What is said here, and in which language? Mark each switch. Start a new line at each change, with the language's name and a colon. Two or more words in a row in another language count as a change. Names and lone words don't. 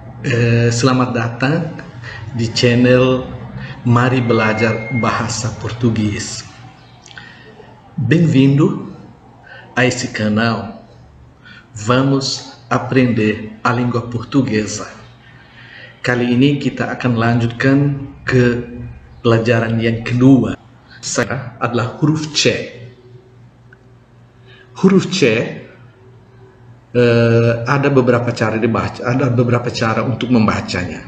Indonesian: Selamat datang di channel Mari Belajar Bahasa Português.
Portuguese: Bem-vindo a esse canal. Vamos aprender a língua portuguesa.
Indonesian: Kali ini kita akan lanjutkan ke pelajaran yang kedua. Saya adalah huruf C. Huruf C ada beberapa cara dibaca, ada beberapa cara untuk membacanya.